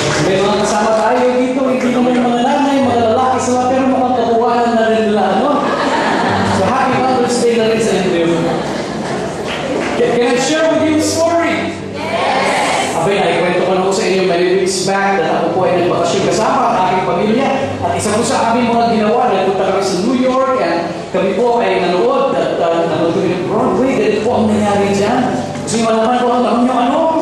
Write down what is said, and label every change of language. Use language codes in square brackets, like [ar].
[tl] May mga kasama tayo dito, hindi naman yung mga nanay, mga lalaki sila, pero mukhang kakuhaan na rin nila, ano? So [en] Happy Mother's Day [tl] na rin sa inyo. [en] Can I share with you a story? Yes! [tl] Abay, naikwento ko na ko sa inyo [en] many weeks back [tl] na ako po ay nagbakasyon kasama ang aking pamilya. At isa po sa aming mga ginawa, nagpunta kami sa New York and kami po ay nanood at nanood kami ng Broadway. Ganito po ang nangyari dyan. Gusto nyo malaman po ang tanong nyo ano?